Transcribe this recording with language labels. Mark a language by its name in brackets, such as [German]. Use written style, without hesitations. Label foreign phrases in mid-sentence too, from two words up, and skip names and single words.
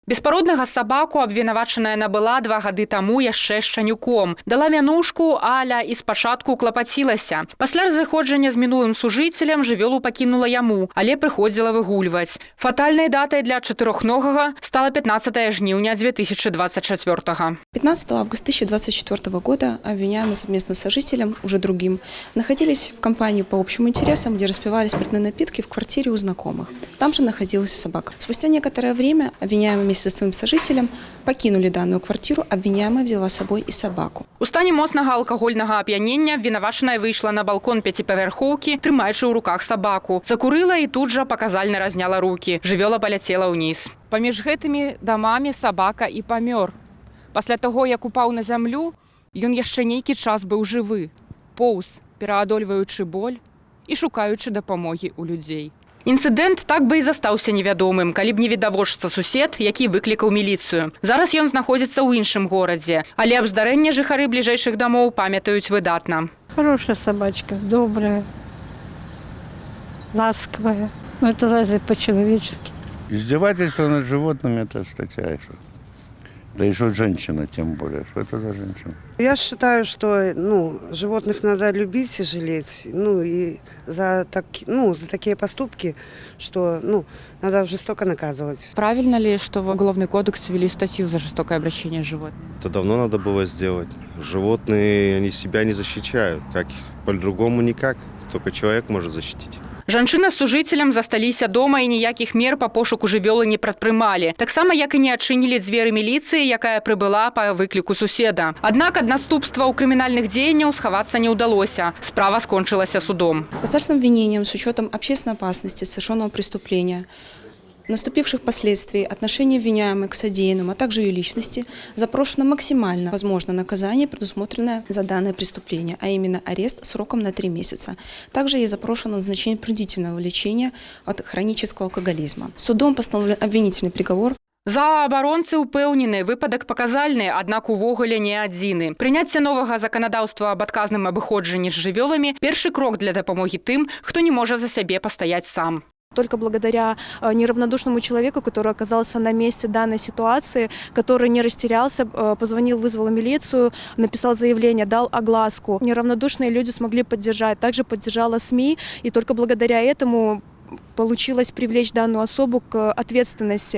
[Belarusian] Беспароднага сабаку абвінавачаная набыла 2 гады таму яшчэ шчанюком. Дала мянушку, аля і спачатку клапацілася. Пасля разыходжання з мінулым сужыцелем жывёлу пакінула яму, але прыходзіла выгульваць. Фатальнай датай для чатырохногага стала 15 жніўня 2024-го. [Russian] 15 августа 2024 года обвиняемые совместно с сожителем, уже другим, находились в компании по общим интересам, где распивали спиртные напитки в квартире у знакомых. Там же находилась и собака. Спустя некоторое время обвиняемые вместе со своим сожителем покинули данную квартиру, обвиняемая взяла с собой и собаку. [Belarusian] У стані моцнага алкагольнага ап'янення абвінавачаная выйшла на балкон 5павярхоўкі, трымаючы ў руках сабаку. Закурыла і тут жа паказальна разняла рукі. Жывёла паляцела ўніз. Паміж гэтымі дамамі сабака і памёр. Пасля таго, як упаў на зямлю, ён яшчэ нейкі час быў жывы, поўз, пераадольваючы боль і шукаючы дапамогі ў людзей. Інцыдэнт так бы і застаўся невядомым, калі б не відавочца сусед, які выклікаў міліцыю. Зараз ён знаходзіцца ў іншым горадзе, але аб здарэнні жыхары бліжэйшых дамоў памятаюць выдатна. [Russian] Хорошая собачка, добрая, ласковая. Ну, это разве по-человечески. Издевательство над животными – это статья. Да и что женщина, тем более. Что это за женщина? Я считаю, что животных надо любить и жалеть. И за такие поступки, что надо жестоко наказывать. Правильно ли, что в Уголовный кодекс ввели статью за жестокое обращение с животными? Это давно надо было сделать. Животные, они себя не защищают. Как по-другому никак. Только человек может защитить. [Belarusian] Жанчына з сужыцелем засталіся дома і ніякіх мер па пошуку жывёлы не прадпрымалі. Таксама, як і не адчынілі дзверы міліцыі, якая прыбыла па выкліку суседа. Аднак ад наступстваў крымінальных дзеянняў схавацца не ўдалося. Справа скончылася судом. [Russian] Государственным обвинением с учетом общественной опасности совершенного преступления, наступивших последствий, отношения обвиняемых к содеянному, а также ее личности, запрошено максимально возможное наказание, предусмотренное за данное преступление, а именно арест сроком на 3 месяца. Также ей запрошено назначение принудительного лечения от хронического алкоголизма. Судом постановлен обвинительный приговор. [Belarusian] Заабаронцы ўпэўнены, выпадак паказальны, аднак увогуле не адзіны. Прыняцце новага заканадаўства аб адказным абыходжанні з жывёламі – першы крок для дапамогі тым, хто не можа за сябе пастаяць сам. [Russian] Только благодаря неравнодушному человеку, который оказался на месте данной ситуации, который не растерялся, позвонил, вызвал милицию, написал заявление, дал огласку. Неравнодушные люди смогли поддержать. Также поддержала СМИ, и только благодаря этому получилось привлечь данную особу к ответственности.